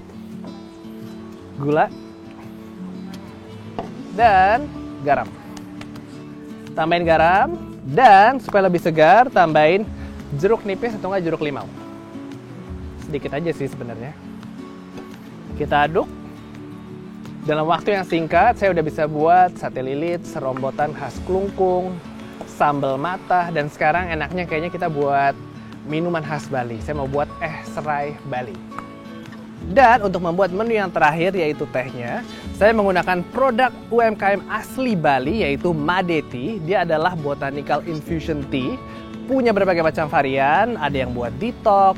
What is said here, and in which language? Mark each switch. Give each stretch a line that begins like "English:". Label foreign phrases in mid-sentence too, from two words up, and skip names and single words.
Indonesian: Gula. Dan garam. Tambahin garam. Dan supaya lebih segar, tambahin jeruk nipis atau enggak jeruk limau. Sedikit aja sih sebenarnya. Kita aduk. Dalam waktu yang singkat, saya udah bisa buat sate lilit, serombotan khas kelungkung, sambal matah, dan sekarang enaknya kayaknya kita buat minuman khas Bali. Saya mau buat serai Bali. Dan untuk membuat menu yang terakhir yaitu tehnya, saya menggunakan produk UMKM asli Bali yaitu Madeti. Dia adalah
English: botanical infusion tea.
Indonesian: Punya berbagai macam varian, ada yang buat detox.